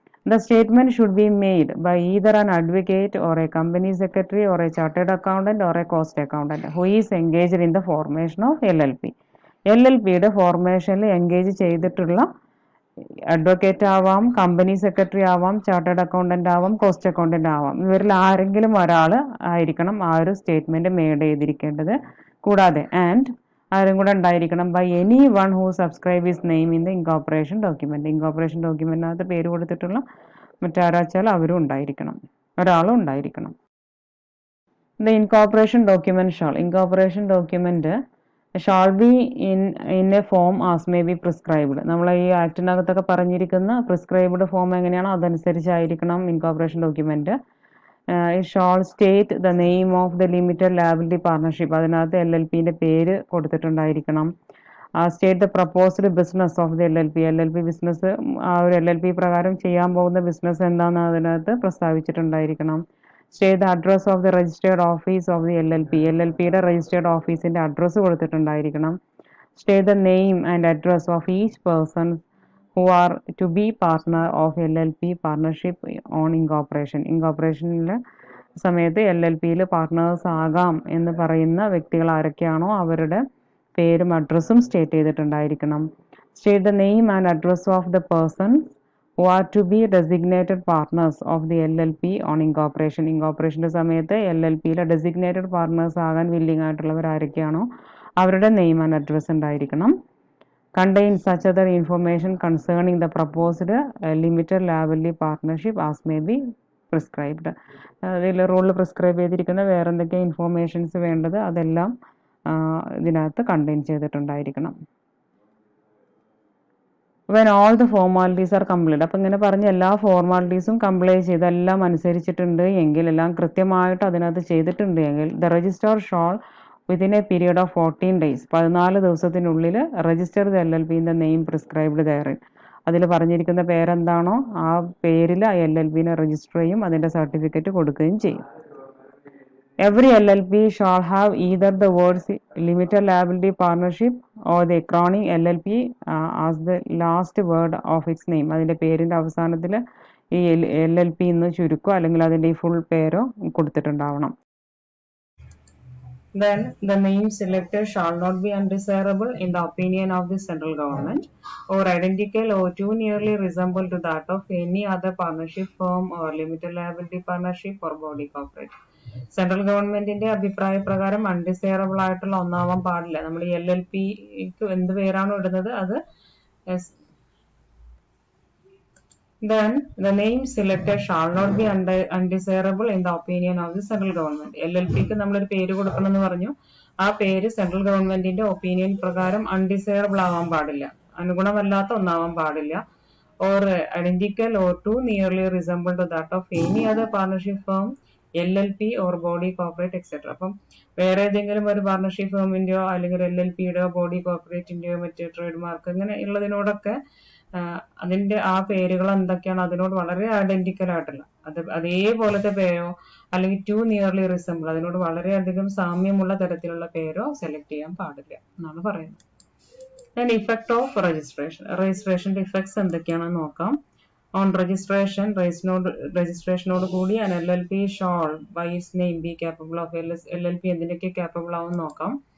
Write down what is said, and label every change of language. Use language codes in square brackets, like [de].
[en] The statement should be made by either an advocate or a company secretary or a chartered accountant or a cost accountant who is engaged in the formation of LLP. [ml] LLPയുടെ ഫോർമേഷനിൽ engage ചെയ്തിട്ടുള്ള advocate ആവാം, company secretary ആവാം, chartered accountant ആവാം, cost accountant ആവാം. ഇവരിൽ ആരെങ്കിലും ഒരാൾ ആയിരിക്കണം ആ ഒരു സ്റ്റേറ്റ്മെന്റ് മെയ്ഡ് ചെയ്തിരിക്കേണ്ടത്. കൂടാതെ ആരും കൂടെ ഉണ്ടായിരിക്കണം, [en] By any one who subscribe his name in the incorporation document. [ml] Incorporation ഡോക്യുമെന്റിനകത്ത് പേര് കൊടുത്തിട്ടുള്ള മറ്റാരാച്ചാൽ അവരും ഉണ്ടായിരിക്കണം, ഒരാളും ഉണ്ടായിരിക്കണം. [en] The incorporation document incorporation document shall be in a form as may be prescribed. [ml] നമ്മൾ ഈ ആക്ടിനകത്തൊക്കെ പറഞ്ഞിരിക്കുന്ന പ്രിസ്ക്രൈബ്ഡ് ഫോം എങ്ങനെയാണോ അതനുസരിച്ചായിരിക്കണം incorporation document. [en] shall state the name of the limited liability partnership, [ml] അതിനകത്ത് LLPന്റെ പേര് കൊടുത്തിട്ടുണ്ടായിരിക്കണം. [en] state the proposed business of the LLP business, [ml] ആ ഒരു LLP പ്രകാരം ചെയ്യാൻ പോകുന്ന ബിസിനസ് എന്താണെന്ന് അതിനകത്ത് പ്രസ്താവിച്ചിട്ടുണ്ടായിരിക്കണം. [en] state the address of the registered office of the [ml] LLPയുടെ registered ഓഫീസിന്റെ address കൊടുത്തിട്ടുണ്ടായിരിക്കണം. [en] State the name and address of each person who are to be partner of LLP partnership on incorporation. [ml] ഇൻകോർപ്പറേഷനിലെ സമയത്ത് LLPയിൽ partners ആകാം എന്ന് പറയുന്ന വ്യക്തികൾ ആരൊക്കെയാണോ അവരുടെ പേരും അഡ്രസ്സും state ചെയ്തിട്ടുണ്ടായിരിക്കണം. [en] State the name and address of the person who are to be designated partners of the LLP on incorporation. [ml] ഇൻകോർപ്പറേഷൻ്റെ സമയത്ത് LLPയിലെ designated partners ആകാൻ വില്ലിംഗ് ആയിട്ടുള്ളവർ ആരൊക്കെയാണോ അവരുടെ നെയിം ആൻഡ് അഡ്രസ്സ് ഉണ്ടായിരിക്കണം. [en] Contain such other information concerning the proposed limited liability partnership as may be prescribed. [ml] ഇതിൽ റൂളിൽ prescribe ചെയ്തിരിക്കുന്ന വേറെ എന്തൊക്കെ informations വേണ്ടത് അതെല്ലാം ഇതിനകത്ത് contain ചെയ്തിട്ടുണ്ടായിരിക്കണം. [en] when all the formalities are complete, [ml] അപ്പം ഇങ്ങനെ പറഞ്ഞ എല്ലാ ഫോർമാലിറ്റീസും കംപ്ലീറ്റ് ചെയ്ത് എല്ലാം അനുസരിച്ചിട്ടുണ്ട് എങ്കിൽ, എല്ലാം കൃത്യമായിട്ട് അതിനകത്ത് ചെയ്തിട്ടുണ്ട് എങ്കിൽ, [en] the registrar shall within a period of 14 days [ml] 14 ദിവസത്തിനുള്ളിൽ [en] Register the LLP in the name prescribed therein. [ml] അതിൽ പറഞ്ഞിരിക്കുന്ന പേരെന്താണോ ആ പേരിൽ ആ LLPനെ രജിസ്റ്റർ ചെയ്യും, അതിൻ്റെ സർട്ടിഫിക്കറ്റ് കൊടുക്കുകയും ചെയ്യും. [en] Every LLP shall have either the words limited liability partnership or the acronym LLP as the last word of its name. [ml] അതിൻ്റെ പേരിൻ്റെ അവസാനത്തിൽ ഈ LLP എന്ന് ചുരുക്കോ അല്ലെങ്കിൽ അതിൻ്റെ ഈ ഫുൾ പേരോ കൊടുത്തിട്ടുണ്ടാവണം. [en] Then the name selected shall not be undesirable in the opinion of the central government or identical or too nearly resemble to that of any other partnership firm or limited liability partnership or body corporate. [ml] Central ഗവൺമെന്റിന്റെ അഭിപ്രായ പ്രകാരം undesirable ആയിട്ടുള്ള ഒന്നാവാൻ പാടില്ല. നമ്മൾ ഈ LLPക്ക് എന്ത് പേരാണോ ഇടുന്നത് അത് [en] then the name selected shall not be undesirable in the opinion of the central government. [ml] LLPക്ക് നമ്മളൊരു പേര് കൊടുക്കണം എന്ന് പറഞ്ഞു, ആ പേര് സെൻട്രൽ ഗവൺമെന്റിന്റെ ഒപ്പീനിയൻ പ്രകാരം അൺഡിസൈറബിൾ ആവാൻ പാടില്ല, അനുഗുണമല്ലാത്ത ഒന്നാവാൻ പാടില്ല. [en] or identical or too nearly resemble to that of any other partnership firm, LLP or body corporate etc. [ml] അപ്പം വേറെ ഏതെങ്കിലും ഒരു പാർട്ണർഷിപ്പ് ഫേമിന്റെയോ അല്ലെങ്കിൽ LLPയുടെയോ ബോഡി കോർപ്പറേറ്റിന്റെയോ മറ്റ് ട്രേഡ് മാർക്ക് ഇങ്ങനെ ഉള്ളതിനോടൊക്കെ അതിന്റെ ആ പേരുകൾ എന്തൊക്കെയാണ് അതിനോട് വളരെ ഐഡന്റിക്കൽ ആയിട്ടുള്ള അതേപോലത്തെ പേരോ അല്ലെങ്കിൽ ടു നിയർലി റിസംബിൾ അതിനോട് വളരെയധികം സാമ്യമുള്ള തരത്തിലുള്ള പേരോ സെലക്ട് ചെയ്യാൻ പാടില്ല എന്നാണ് പറയുന്നത്. [en] Then effect of registration. [ml] രജിസ്ട്രേഷന്റെ effects എന്തൊക്കെയാണെന്ന് നോക്കാം. [en] On registration, [ml] രജിസ്ട്രേഷനോട് കൂടി [en] an LLP shall by its name be capable of LLP [ml] എന്തിനൊക്കെ capable ആവും നോക്കാം.